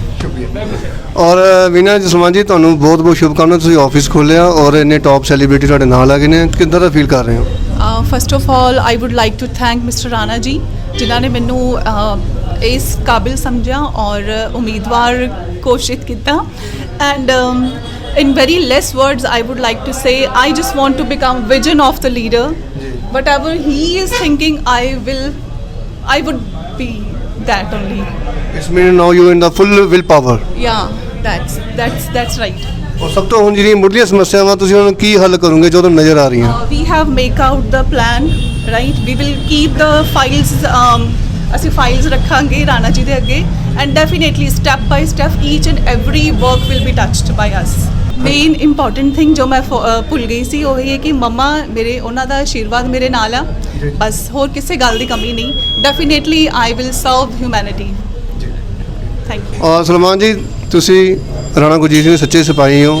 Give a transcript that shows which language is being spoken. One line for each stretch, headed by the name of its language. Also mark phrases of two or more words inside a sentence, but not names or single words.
Punjabi: ਔਰ ਵੀਨਾ ਜਸਵੰਤ ਜੀ, ਤੁਹਾਨੂੰ ਬਹੁਤ ਬਹੁਤ ਸ਼ੁਭਕਾਮਨਾਵਾਂ। ਤੁਸੀਂ ਆਫਿਸ ਖੋਲ੍ਹਿਆ ਔਰ ਇੰਨੇ
English: top celebrity
Punjabi: ਤੁਹਾਡੇ ਨਾਲ ਆ ਗਏ ਨੇ, ਕਿੱਦਾਂ ਦਾ ਫੀਲ ਕਰ ਰਹੇ ਹੋ?
English: First of all I would like to thank Mister Rana
Punjabi: ਜੀ, ਜਿਨ੍ਹਾਂ ਨੇ ਮੈਨੂੰ ਇਸ ਕਾਬਿਲ ਸਮਝਿਆ ਔਰ ਉਮੀਦਵਾਰ ਘੋਸ਼ਿਤ ਕੀਤਾ।
English: ਐਂਡ in very less words I would like to say I just want to become vision of the leader. Whatever he is thinking I would be that only. It's mean now you in the full willpower. Yeah, that's that's right.
Punjabi: ਔਰ ਸਭ ਤੋਂ ਹੁਣ ਜਿਹੜੀਆਂ ਮੁੱਢਲੀਆਂ ਸਮੱਸਿਆਵਾਂ ਤੁਸੀਂ ਉਹਨਾਂ ਨੂੰ ਕੀ ਹੱਲ ਕਰੋਗੇ ਜੋ ਤੁਹਾਨੂੰ ਨਜ਼ਰ ਆ ਰਹੀਆਂ?
English: We have make out the plan, right? We will keep the files.
Punjabi: ਅਸੀਂ files ਰੱਖਾਂਗੇ ਰਾਣਾ ਜੀ ਦੇ ਅੱਗੇ,
English: and definitely step by step each and every work will be touched by us. main important thing
Punjabi: ਜੋ ਮੈਂ ਭੁੱਲ ਗਈ ਸੀ ਉਹ ਇਹ ਹੈ ਕਿ ਮੰਮਾ ਮੇਰੇ ਉਹਨਾਂ ਦਾ ਆਸ਼ੀਰਵਾਦ ਮੇਰੇ ਨਾਲ ਆ, ਬਸ ਹੋਰ ਕਿਸੇ ਗੱਲ ਦੀ ਕਮੀ ਨਹੀਂ.
English: Definitely I will serve humanity. Thank you.
Punjabi: ਔਰ ਸਲਮਾਨ ਜੀ, ਤੁਸੀਂ ਰਾਣਾ ਗੁਰਜੀਤ ਸਿੰਘ ਦੇ ਸੱਚੇ ਸਿਪਾਹੀ ਹੋ।